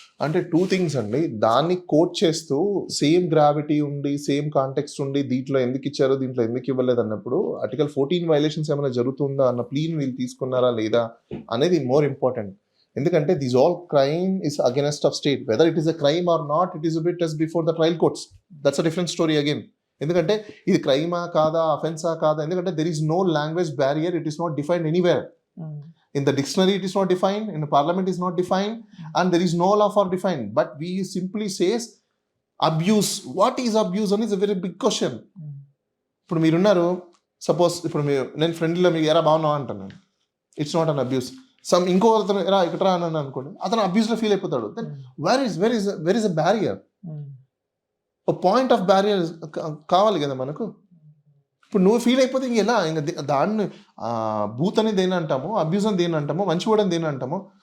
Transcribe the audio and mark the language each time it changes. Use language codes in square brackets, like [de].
[te] అంటే 2 things అండి. దాన్ని కోట్ చేస్తూ సేమ్ గ్రావిటీ ఉండి సేమ్ కాంటెక్స్ట్ ఉండి దీంట్లో ఎందుకు ఇచ్చారు దీంట్లో ఎందుకు ఇవ్వలేదు అన్నప్పుడు ఆర్టికల్ 14 వైలేషన్స్ ఏమైనా జరుగుతుందా అన్న ప్లీన్ వీళ్ళు తీసుకున్నారా లేదా అనేది మోర్ ఇంపార్టెంట్. [en] ఎందుకంటే this all crime is against of state. Whether it is a crime or not, it is a bit test before the trial courts. That's a different story again. [te] ఎందుకంటే ఇది క్రైమా కాదా, అఫెన్సా కాదా, ఎందుకంటే [en] There is no language barrier, it is not defined anywhere. In the dictionary it is not defined, in the parliament it is not defined, and there is no law for defined. But we simply says abuse. What is abuse? And it's a very big question. [te] ఇప్పుడు మీరున్నారు, suppose ఇప్పుడు నేను ఫ్రెండ్లో మీకు ఎరా బాగున్నావు అంటాను, [en] It's not an abuse. [te] ఇంకో అతను ఎరా ఇక్కడ రా అని అనుకోండి, అతను అబ్యూస్లో ఫీల్ అయిపోతాడు. [en] Then where is a barrier? [te] Point of barrier కావాలి కదా మనకు. ఇప్పుడు నువ్వు ఫీల్ అయిపోతే ఇంక ఎలా, ఇంకా దాన్ని బూత్ అని దేని అంటాము, అబ్యూస్ అని దేని అంటాము, మంచివాడు అని దేని అంటాము.